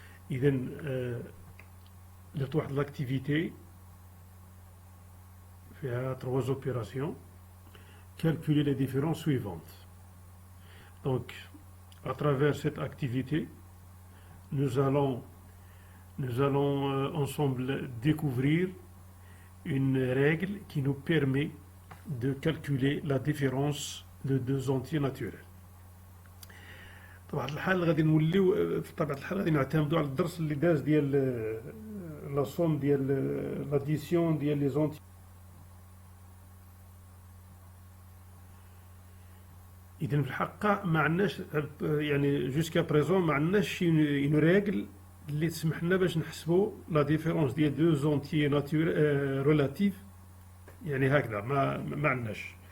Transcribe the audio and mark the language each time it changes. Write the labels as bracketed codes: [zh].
[ar] إذن درت واحد لاكتيفيتي فيها 3 opérations. [fr] Calculer les différences suivantes. Donc, à travers cette activité, nous allons ensemble découvrir une règle qui nous permet de calculer la différence de deux entiers naturels. [ar] بطبيعة الحال غادي نوليو بطبيعة الحال غادي نعتمدوا على الدرس اللي داز ديال لا سوم ديال لاديسيون ديال لي زونتي. إذن في الحقيقة ما عندناش يعني جوسكا بريزون ما عندناش اون ريغل اللي تسمح لنا باش نحسبوا لا ديفيرونس ديال دو زونتي ريلاتيف، يعني هكذا ما عندناش.